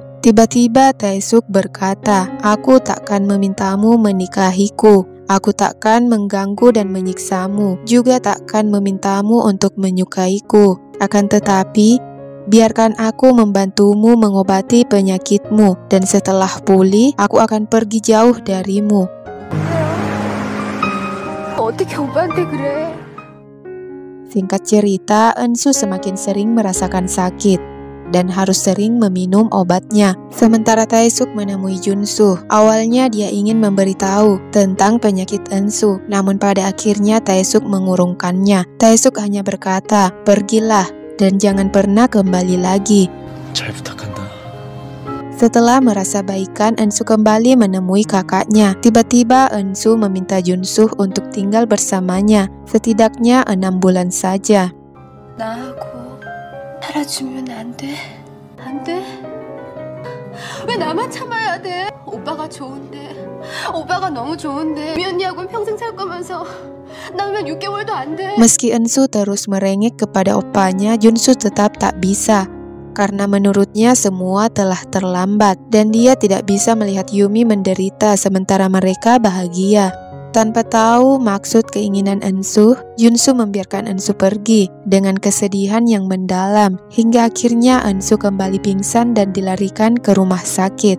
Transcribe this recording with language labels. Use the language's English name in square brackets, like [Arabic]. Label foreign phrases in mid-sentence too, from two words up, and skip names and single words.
[Indonesian] Tiba-tiba Taesuk berkata, aku takkan memintamu menikahiku. Aku takkan mengganggu dan menyiksamu. Juga takkan memintamu untuk menyukaiku. Akan tetapi, biarkan aku membantumu mengobati penyakitmu. Dan setelah pulih, aku akan pergi jauh darimu. [Korean] 어떻게 오빠한테 그래? [Indonesian] Singkat cerita, Ensu semakin sering merasakan sakit dan harus sering meminum obatnya. Sementara Taesuk menemui Junsu. Awalnya dia ingin memberitahu tentang penyakit Ensu, namun pada akhirnya Taesuk mengurungkannya. Taesuk hanya berkata, pergilah dan jangan pernah kembali lagi. [Korean] 잘 부탁한다. [Indonesian] Setelah merasa baikan, Ensu kembali menemui kakaknya. Tiba-tiba Ensu meminta Junsu untuk tinggal bersamanya, setidaknya 6 bulan saja. [Korean] 나하고 살아주면 안 돼? 안 돼? 왜 나만 참아야 돼? 오빠가 좋은데, 오빠가 너무 좋은데 미 언니하고는 평생 살 거면서 나면 6개월도 안 돼. [Indonesian] Meski Ensu terus merengek kepada opanya, Junsu tetap tak bisa. karena menurutnya semua telah terlambat dan dia tidak bisa melihat Yumi menderita sementara mereka bahagia. Tanpa tahu maksud keinginan Ensu, Junsu membiarkan Ensu pergi dengan kesedihan yang mendalam hingga akhirnya Ensu kembali pingsan dan dilarikan ke rumah sakit.